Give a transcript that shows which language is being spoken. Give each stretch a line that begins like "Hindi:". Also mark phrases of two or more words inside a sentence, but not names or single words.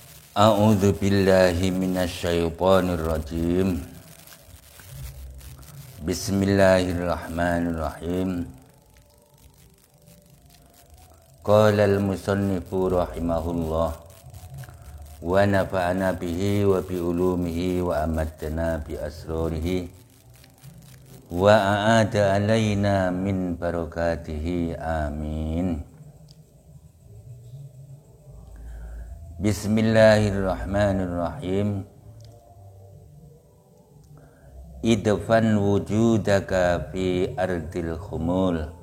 Arabic: أعوذ بالله من الشيطان الرجيم. بسم الله الرحمن الرحيم. قال المصنف رحمه الله ونفعنا به وبعلومه وأماتنا بأسراره وأعاد علينا من بركاته آمين. بسم الله الرحمن الرحيم. ادفن وجودك في أرض الخمول.